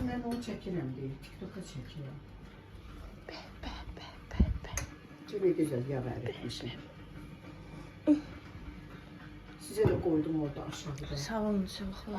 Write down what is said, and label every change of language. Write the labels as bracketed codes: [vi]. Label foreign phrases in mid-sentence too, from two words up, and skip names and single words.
[az] Onu çəkirəm deyir, TikToka çəkirəm. [tr] Çok güzel [az] yağ əritmişim. [tr] Size de koydum orada aşağıda. [az] Sağ olun, çox.